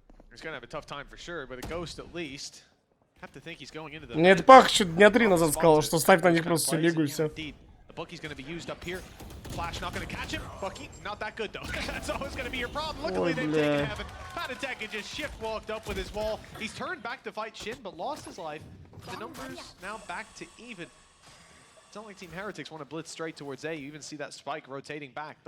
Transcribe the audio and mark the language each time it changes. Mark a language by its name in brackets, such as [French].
[English] He's gonna have a tough time for sure, but a ghost at least. Have to think he's going into the. [Russian] Мне это Пах еще дня 3 назад сказал, что ставь на них просто всю лигу и все. [English] The Bucky's gonna be used up here. Flash not gonna catch him. Bucky, not that good though. That's always gonna be your problem. Luckily they've taken heaven. Patatek had just shift walked up with his wall. He's turned back to fight Shin, but lost his life. The numbers now back to even. It's not like Team Heretics want to blitz straight towards A. You even see that spike rotating back.